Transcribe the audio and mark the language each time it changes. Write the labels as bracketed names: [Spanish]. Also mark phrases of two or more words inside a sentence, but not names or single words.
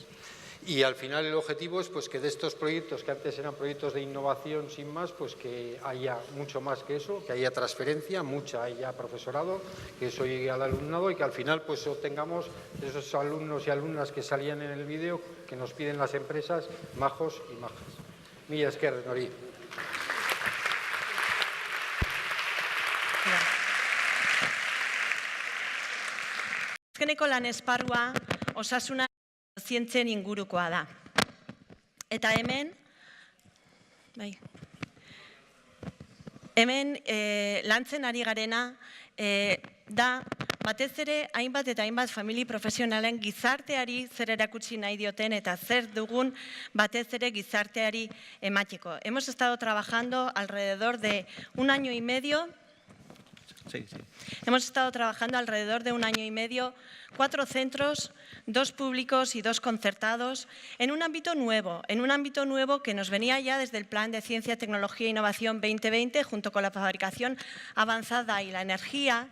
[Spanish] Y al final el objetivo es pues que de estos proyectos que antes eran proyectos de innovación sin más, pues que haya mucho más que eso, que haya transferencia, haya profesorado, que eso llegue al alumnado y que al final pues obtengamos esos alumnos y alumnas que salían en el vídeo que nos piden las empresas, majos y majas. [Basque] Mila esker, Nori. Azkeneko lan esparrua osasuna zientzien ingurukoa da. Eta hemen lantzen ari garena da batez ere hainbat eta hainbat famili profesionalen gizarteari zer erakutsi nahi dioten eta zer dugun batez ere gizarteari emateko. [Spanish] Hemos estado trabajando alrededor de un año y medio. Hemos estado trabajando alrededor de un año y medio, 4 centros, 2 públicos y 2 concertados, en un ámbito nuevo que nos venía ya desde el Plan de Ciencia, Tecnología e Innovación 2020, junto con la fabricación avanzada y la energía.